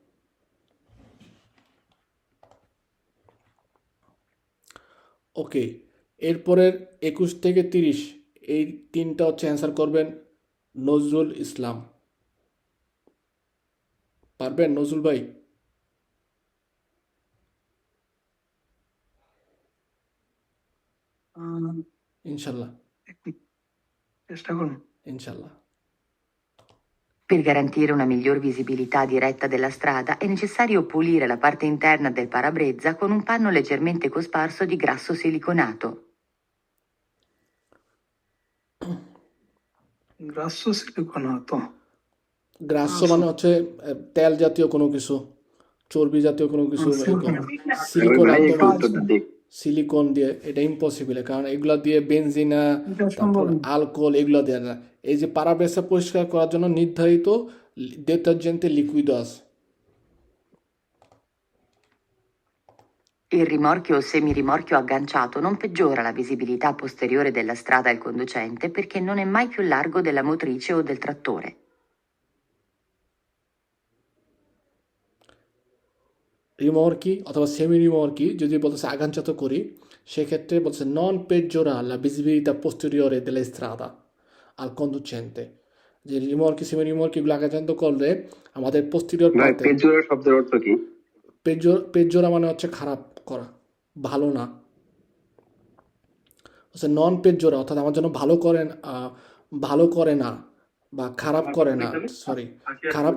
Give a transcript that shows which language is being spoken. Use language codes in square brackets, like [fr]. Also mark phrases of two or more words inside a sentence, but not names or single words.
[bn] ওকে এরপরের 21 থেকে 30 এই তিনটা হচ্ছে অ্যান্সার করবেন নজরুল ইসলাম পারবেন নজরুল ভাই ইনশাল্লাহ চেষ্টা করুন ইনশাল্লাহ [it] Per garantire una miglior visibilità diretta della strada è necessario pulire la parte interna del parabrezza con un panno leggermente cosparso di grasso siliconato. grasso siliconato [bn] গ্রাস্য মানে হচ্ছে তেল জাতীয় কোনো কিছু চর্বি জাতীয় কোনো কিছু এরকম সিলিকন ভাই একদম উত্তরটা দিক সিলিকন দিয়ে এটা ইম্পসিবল কারণ এগুলা দিয়ে বেনজিনা এটা তারপর সম্ভব না। আলকোহল এগুলো দেয় না এই যে পারাবেসা পরিষ্কার করার জন্য নির্ধারিত ডিটারজেন্টে লিকুইড আছে [it] Il rimorchio o semirimorchio agganciato non peggiora la visibilità posteriore della strada al conducente perché non è mai più largo della motrice o del trattore. [bn] রিমর্কি অথবা সেমি রিমর্কি যদি বলতেছে আগানচাত করি সেক্ষেত্রে বলছে [it] non peggiora la visibilità posteriore della strada al conducente [bn] যে রিমর্কি সেমি রিমর্কি এগুলো আগানচাত করলে আমাদের পোস্টেরিয়র ভাই পাতে পেজুরা শব্দের অর্থ কি? পেজোরা মানে হচ্ছে খারাপ করা ভালো না হচ্ছে [it] non peggiora [bn] অর্থাৎ আমার জন্য ভালো করে না বা খারাপ করে না সরি খারাপ